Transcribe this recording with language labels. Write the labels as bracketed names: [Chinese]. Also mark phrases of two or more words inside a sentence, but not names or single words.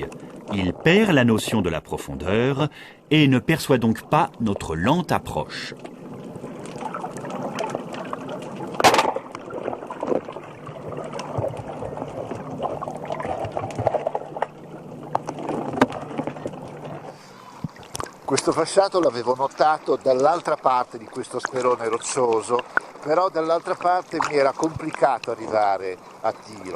[French] Il perd la notion de la profondeur et ne perçoit donc pas notre lente approche. [Italian] Questo fasciato l'avevo notato dall'altra parte di questo sperone roccioso, però dall'altra parte mi era complicato arrivare a tiro.